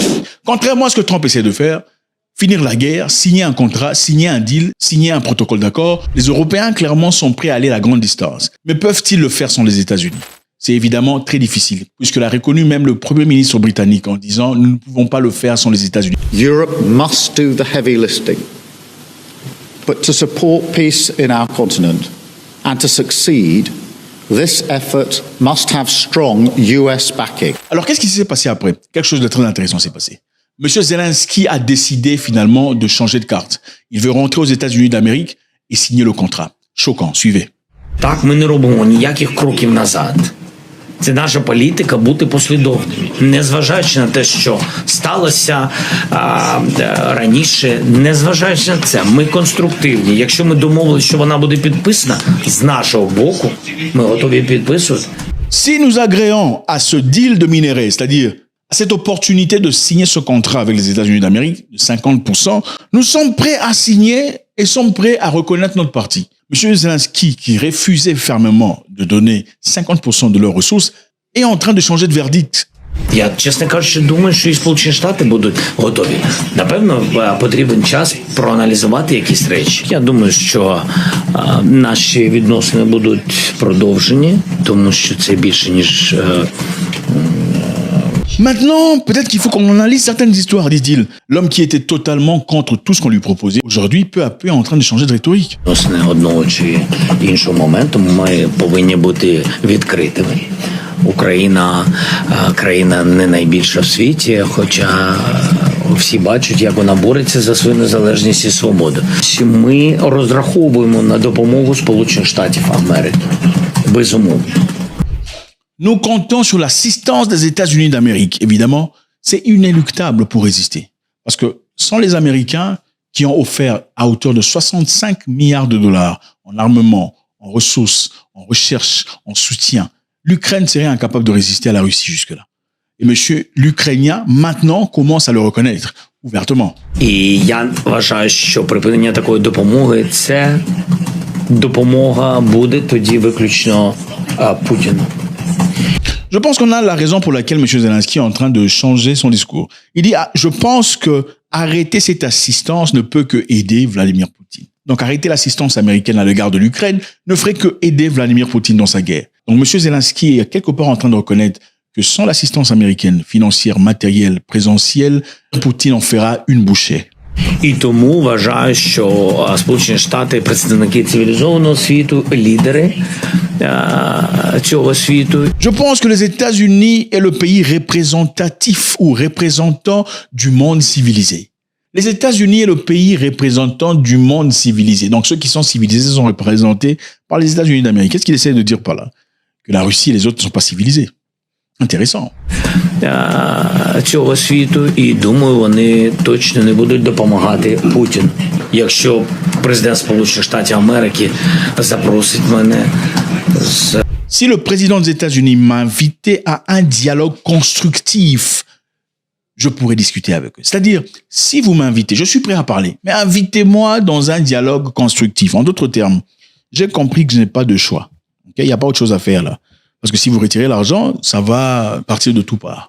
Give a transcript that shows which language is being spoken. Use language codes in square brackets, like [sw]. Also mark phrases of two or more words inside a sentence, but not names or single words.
[fr] Contrairement à ce que Trump essaie de faire, finir la guerre, signer un contrat, signer un deal, signer un protocole d'accord, les Européens clairement sont prêts à aller à la grande distance. Mais peuvent-ils le faire sans les États-Unis? C'est évidemment très difficile, puisque l'a reconnu même le Premier ministre britannique en disant « Nous ne pouvons pas le faire sans les États-Unis ». [en] Europe must do the heavy lifting. But to support peace in our continent and to succeed, this effort must have strong US backing. [fr] Alors, qu'est-ce qui s'est passé après? Quelque chose de très intéressant s'est passé. Monsieur Zelensky a décidé finalement de changer de carte. Il veut rentrer aux États-Unis d'Amérique et signer le contrat. Choquant, suivez. [uk] Так ми не робимо ніяких кроків назад. Це наша політика бути послідовними. Незважаючи на те, що сталося раніше, незважаючи на це, ми конструктивні. Якщо ми домовилися, що вона буде підписана, з нашого боку, ми готові підписувати. [fr] Si nous agréons à ce deal de minerais, c'est-à-dire à cette opportunité de signer ce contrat avec les États-Unis d'Amérique de 50%, nous sommes prêts à signer et sommes prêts à reconnaître notre parti. M. Zelensky, qui refusait fermement de donner 50% de leurs ressources, est en train de changer de verdict. [uk] Я, чесно кажучи, думаю, що і Сполучені Штати будуть готові. Напевно, потрібен час проаналізувати якісь речі. Я думаю, що наші відносини будуть продовжені, тому що це більше, ніж... [fr] Maintenant, peut-être qu'il faut qu'on analyse certaines histoires, dit-il. L'homme qui était totalement contre tout ce qu'on lui proposait, aujourd'hui, peu à peu, est en train de changer de rhétorique. [uk] Відносини одного чи іншого моменту ми повинні бути відкритими. Україна країна не найбільша в світі, хоча всі бачать, як вона бореться за свою незалежність і свободу. Ми розраховуємо на допомогу Сполучених Штатів Америки. Безумовно. [fr] Nous comptons sur l'assistance des États-Unis d'Amérique. Évidemment, c'est inéluctable pour résister. Parce que sans les Américains, qui ont offert à hauteur de 65 milliards de dollars en armement, en ressources, en recherche, en soutien, l'Ukraine serait incapable de résister à la Russie jusque-là. Et monsieur l'Ukrainien, maintenant, commence à le reconnaître ouvertement. [uk] І я вважаю, що припинення такої допомоги – це допомога буде тоді виключно Путіну. [fr] Je pense qu'on a la raison pour laquelle M. Zelensky est en train de changer son discours. Il dit, je pense que arrêter cette assistance ne peut que aider Vladimir Poutine. Donc arrêter l'assistance américaine à l'égard de l'Ukraine ne ferait que aider Vladimir Poutine dans sa guerre. Donc M. Zelensky est quelque part en train de reconnaître que sans l'assistance américaine, financière, matérielle, présentielle, Poutine en fera une bouchée. [uk] І тому вважаю, що Сполучені Штати, представники цивілізованого світу, лідери цього світу. [fr] Je pense que les États-Unis est le pays représentatif ou représentant du monde civilisé. Les États-Unis est le pays représentant du monde civilisé. Donc ceux qui sont civilisés sont représentés par les États-Unis d'Amérique. Qu'est-ce qu'il essaie de dire par là? Que la Russie et les autres ne sont pas civilisés. Intéressant. [uk] Цього світу, і думаю, вони точно не будуть допомагати Путіну. Якщо президент Сполучених Штатів Америки запросить мене з... [fr] Si le président des États-Unis m'invitait à un dialogue constructif, je pourrais discuter avec eux. C'est-à-dire, si vous m'invitez, je suis prêt à parler, mais invitez-moi dans un dialogue constructif. En d'autres termes, j'ai compris que je n'ai pas de choix. Okay? Il n'y a pas autre chose à faire là. Parce que si vous retirez l'argent, ça va partir de tout part.